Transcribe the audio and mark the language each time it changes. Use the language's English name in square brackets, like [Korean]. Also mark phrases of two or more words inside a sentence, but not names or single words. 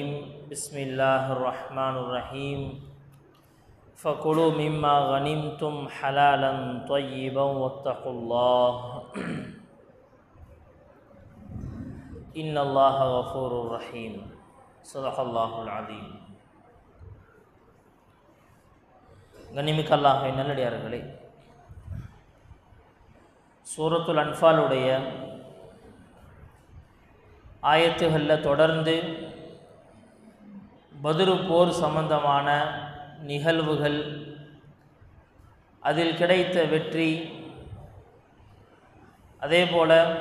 [Arabic] بسم الله الرحمن الرحيم. فكلوا مما غنمتم حلالا طيبا واتقوا الله إن الله غفور رحيم. صدق الله العظيم. [Tamil] கண்ணியமிக்க அல்லாஹ்வின் நல்லடியார்களே, சூரத்துல் அன்ஃபாலுடைய ஆயத்துகளில் தொடர்ந்து பத்ரு போர் சம்பந்தமான நிகழ்வுகள், அதில் கிடைத்த வெற்றி, அதேபோல